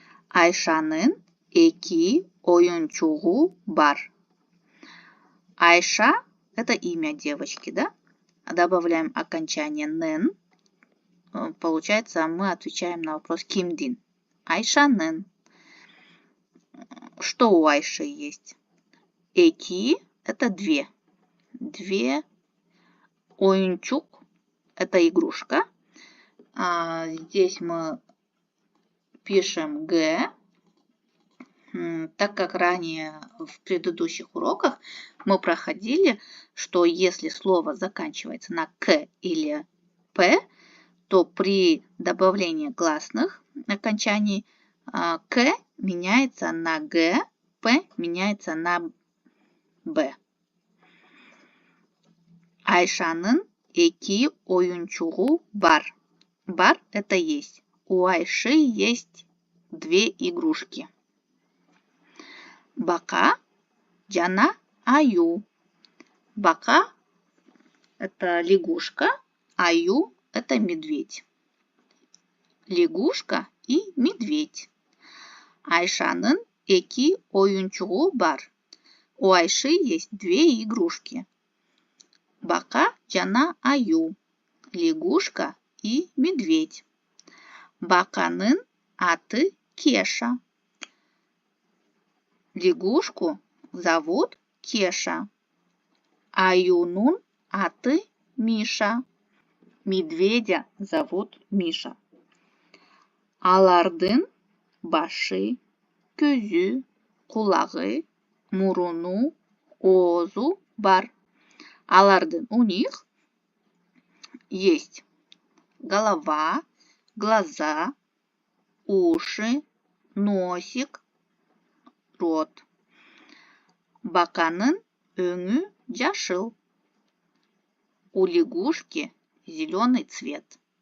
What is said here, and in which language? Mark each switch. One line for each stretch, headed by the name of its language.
Kyrgyz: Айшанын эки оюнчугу бар.
Russian: Айша – это имя девочки, да? Добавляем окончание нын. Получается, мы отвечаем на вопрос кимдин.
Kyrgyz: Айшанын.
Russian: Что у Айши есть? Эки – это две. Две. Оюнчук – это игрушка. Здесь мы пишем Г. Так как ранее в предыдущих уроках мы проходили, что если слово заканчивается на К или П, то при добавлении гласных окончаний К меняется на Г, П меняется на Б.
Kyrgyz: Айшанын эки оюнчугу бар.
Russian: Бар – это есть. У Айши есть две игрушки.
Kyrgyz: Бака, жана, аю.
Russian: Бака – это лягушка, аю – это медведь. Лягушка и медведь.
Kyrgyz: Айшанын эки оюнчугу бар.
Russian: У Айши есть две игрушки.
Kyrgyz: Бака, жана, аю.
Russian: Лягушка и медведь.
Kyrgyz: Баканын аты Кеша.
Russian: Лягушку зовут Кеша.
Kyrgyz: Аюнун аты Миша.
Russian: Медведя зовут Миша.
Kyrgyz: Алардын башы, көзү, кулагы, муруну, оозу бар. Алардын
Russian: у них есть голова, глаза, уши, носик, рот.
Kyrgyz: Баканын өңү жашыл.
Russian: У лягушки зеленый цвет.